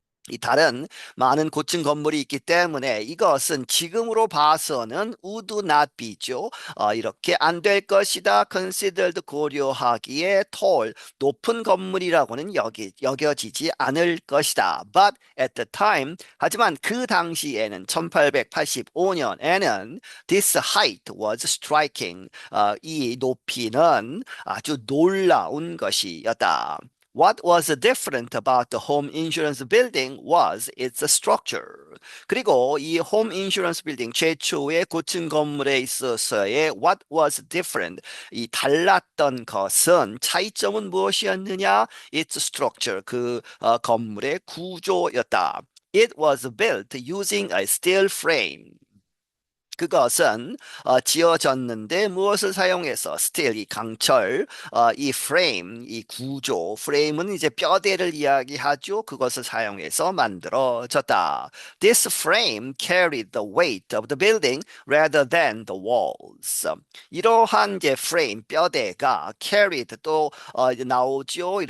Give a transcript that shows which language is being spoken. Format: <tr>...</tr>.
<ko>이 다른 많은 고층 건물이 있기 때문에 이것은 지금으로 봐서는</ko> <en>would not be</en> <ko>죠. 이렇게 안 될 것이다. considered, 고려하기에 tall, 높은 건물이라고는 여겨지지 않을 것이다.</ko> <en>But at the time,</en> <ko>하지만 그 당시에는 1885년에는</ko> <en>this height was striking.</en> <ko>이 높이는 아주 놀라운 것이었다.</ko> <en>What was different about the home insurance building was its structure.</en> <ko>그리고 이 home insurance building, 최초의 고층 건물에 있어서의</ko> <en>what was different,</en> <ko>이 달랐던 것은, 차이점은 무엇이었느냐?</ko> <en>Its structure,</en> <ko>그 건물의 구조였다.</ko> <en>It was built using a steel frame.</en> <ko>그것은 지어졌는데 무엇을 사용해서 steel 이 강철 이 프레임 이 구조 프레임은 이제 뼈대를 이야기하죠. 그것을 사용해서 만들어졌다.</ko> <en>This frame carried the weight of the building rather than the walls.</en> <ko>이러한 이제 프레임 뼈대가 carried 또 이제 나오죠.</ko>